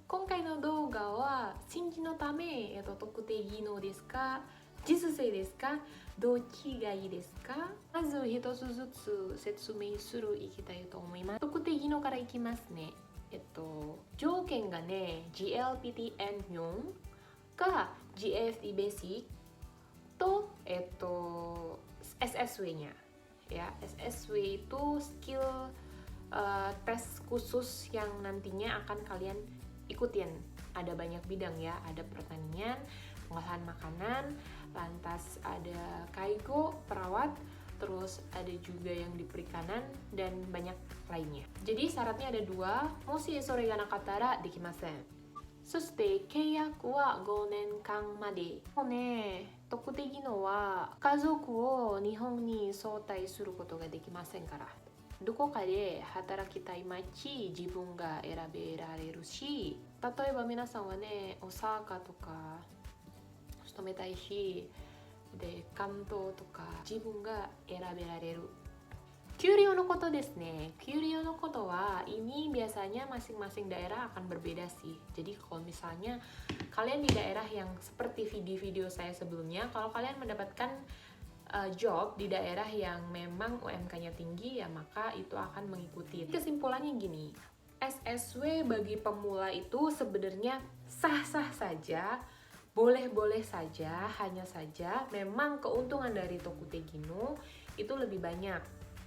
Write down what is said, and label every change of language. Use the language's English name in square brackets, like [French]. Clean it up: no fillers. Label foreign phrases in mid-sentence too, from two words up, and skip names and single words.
[Japanese] 今回の動画は新規のため、特定技能ですか実践ですか、どっちがいいですか。まず一つずつ説明するいきたいと思います。特定技能からいきますね。条件がね GLPTN4 か GFT Basic と [Indonesian] SSW-nya ya. SSW itu skill tes khusus yang nantinya akan kalian ikutin. Ada banyak bidang ya, ada pertanian, pengolahan makanan, lantas ada kaigo, perawat, terus ada juga yang di perikanan dan banyak lainnya. Jadi syaratnya ada 2, [Japanese] もしそれがなかったらできません. そして契約は5年間まで。もうね、特定技能は家族を日本に招待することができませんから。どこかで働きたい街、自分が選べられるし、例えば皆さんはね、大阪とか勤めたいし、で関東とか自分が選べられる。給料のことですね。給料のことは [Indonesian] ini biasanya masing-masing daerah akan berbeda sih. Jadi kalau misalnya kalian di daerah yang seperti video-video saya sebelumnya, kalau kalian mendapatkan job di daerah yang memang UMK-nya tinggi, ya maka itu akan mengikuti. Kesimpulannya gini, SSW bagi pemula itu sebenarnya sah-sah saja, boleh-boleh saja, hanya saja memang keuntungan dari Tokute Gino itu lebih banyak.